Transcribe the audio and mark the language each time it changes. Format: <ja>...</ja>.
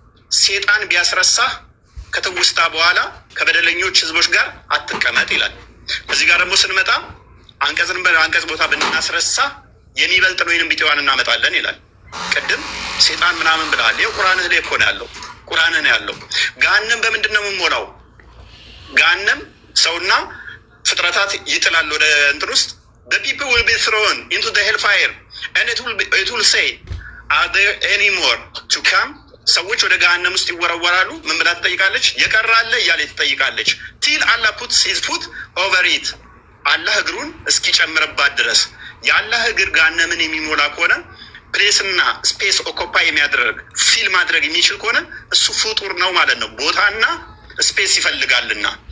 <am>ሴጣን ቢያስረሳህ ከትውስታ በኋላ ከበደለኞች ህዝቦች ጋር አትቀመጥ ይላል። እዚህ ጋር ደግሞ ስንመጣ አንቀጽን በአንቀጽ ቦታ ብናስረሳ የሚበልጥ ወይንም ቢጤዋን እናመጣለን ይላል። ቅድም ሴጣን ምናምን ብለሃል። ይኸው ቁርአንህ ላይ እኮ ነው ያለው። ቁርአንህ ነው ያለው። ገሃነም በምንድን ነው የምንሞላው?</am> <en>ገሃነም ሰውና ፍጥረታት ይጥላል ወደ እንትን ውስጥ the people will be thrown into the hellfire and it will say are there any more to come?</en> <am>ሰዎች ወደ ገሃነም ውስጥ ይወረወራሉ። ምን ብላ ትጠይቃለች? የቀራለ እያለ ትጠይቃለች። till Allah puts his foot over it አላህ እግሩን እስኪጨምርባት ድረስ። የአላህ እግር ገሃነምን የሚሞላ ከሆነ ፕሌስና ስፔስ ኦኮፓይ የሚያደርግ ፊል ማድረግ የሚችል ከሆነ እሱ ፍጡር ነው ማለት ነው። ቦታና ስፔስ ይፈልጋልና</am>